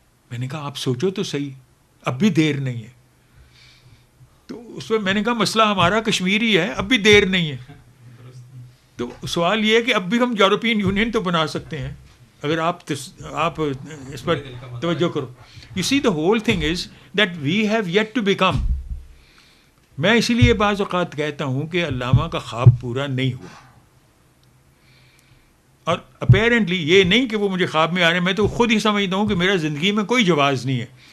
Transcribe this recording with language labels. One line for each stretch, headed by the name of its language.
Urdu: میں نے کہا آپ سوچو تو صحیح, اب بھی دیر نہیں ہے. تو اس میں میں نے کہا مسئلہ ہمارا کشمیری ہے, اب بھی دیر نہیں ہے. تو سوال یہ ہے کہ اب بھی ہم یورپین یونین تو بنا سکتے ہیں اگر آپ اس پر توجہ کرو.
English: You see the whole thing is that we have yet to become.
Urdu: میں اسی لیے بعض اوقات کہتا ہوں کہ علامہ کا خواب پورا نہیں ہوا, اور اپیرنٹلی یہ نہیں کہ وہ مجھے خواب میں آ رہے ہیں, میں تو خود ہی سمجھتا ہوں کہ میرا زندگی میں کوئی جواز نہیں ہے.